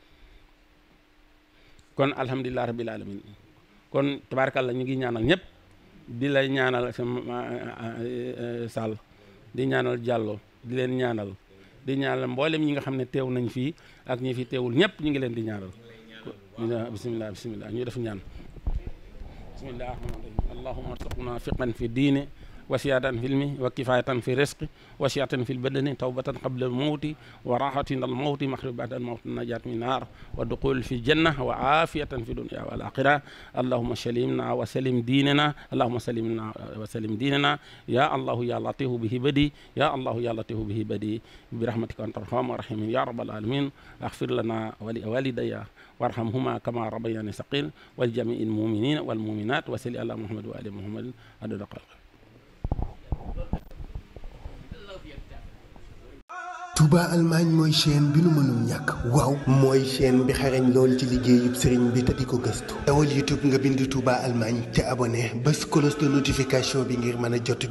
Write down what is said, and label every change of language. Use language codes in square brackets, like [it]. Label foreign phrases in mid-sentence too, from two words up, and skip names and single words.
[wo] kon [ar] الحمد لله رب العالمين [wo] kon tabarakallah ñu ngi ñaanal ñëpp di la ñaanal Sall di ñaanal Diallo di leen ñaanal di ñaanal mboolem ñi nga xam ne teew nañ fii ak ñi fi teewul ñëpp ñu ngi leen di ñaanal [ar] بسم الله بسم الله [wo] ñu def ñaan [ar] بسم الله اللهم ارزقنا فقها في الدين وسيادة في علمه وكفاية في رزقه وسيادة في البدن توبة قبل الموت وراحة عند الموت مخرج بعد الموت النجاة من النار والدخول في الجنة وعافية في الدنيا والآخرة اللهم سلمنا وسلم ديننا اللهم سلمنا وسلم ديننا يا الله يا لطيف به بدي يا الله يا لطيف به بدي برحمتك أنت الرحمن الرحيم يا رب العالمين اغفر لنا ولوالدي وارحمهما كما ربياني صغيرا ولجميع المؤمنين والمؤمنات وصل على محمد وآل محمد عدد خلقه. [wo] Touba Allemagne mooy chaîne bi nu mënul ñàkk waaw mooy chaîne bi xarañ lool ci liggéeyub sëriñ bi te di ko gëstu dawal YouTube nga bind Touba Allemagne te abonné bés [fr] cloche de notification [wo] bi ngir mën a jot